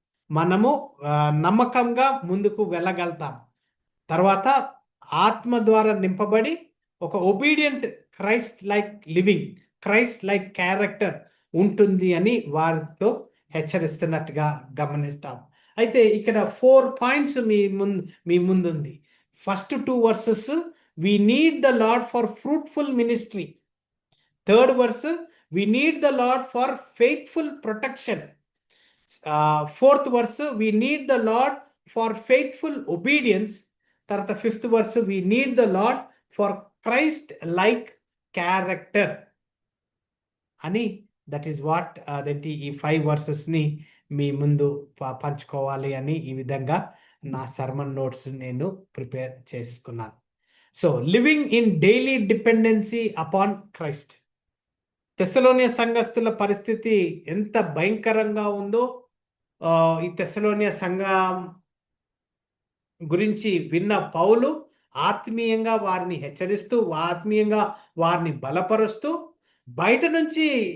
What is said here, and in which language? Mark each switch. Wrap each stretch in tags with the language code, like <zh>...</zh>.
<te>మనము నమ్మకంగా ముందుకు వెళ్ళగలుగుతాం. తర్వాత ఆత్మ ద్వారా నింపబడి ఒక</te> <en>obedient Christ like living, Christ like character</en> <te>ఉంటుంది అని వారితో హెచ్చరిస్తున్నట్టుగా గమనిస్తాం. అయితే ఇక్కడ 4 పాయింట్స్ మీ ముందుంది.</te> <en>First 2 verses we need the Lord for fruitful ministry. Third verse, we need the Lord for faithful protection. Fourth verse, we need the Lord for faithful obedience.</en> <te>Tarata</te> <en>5th verse, we need the Lord for Christ like character. Ani, that is what</en> <te>ఈ 5 verses ని మీ ముందు పంచుకోవాలి అని ఈ విధంగా నా sermon notes నేను prepare చేసుకున్నాను.</te> <en>So living in daily dependency upon Christ.</en> <te>తెస్సలోనియ సంఘస్థుల పరిస్థితి ఎంత భయంకరంగా ఉందో ఈ తెస్సలోనియ సంఘం గురించి విన్న పౌలు ఆత్మీయంగా వారిని హెచ్చరిస్తూ, ఆత్మీయంగా వారిని బలపరుస్తూ, బయట నుంచి</te>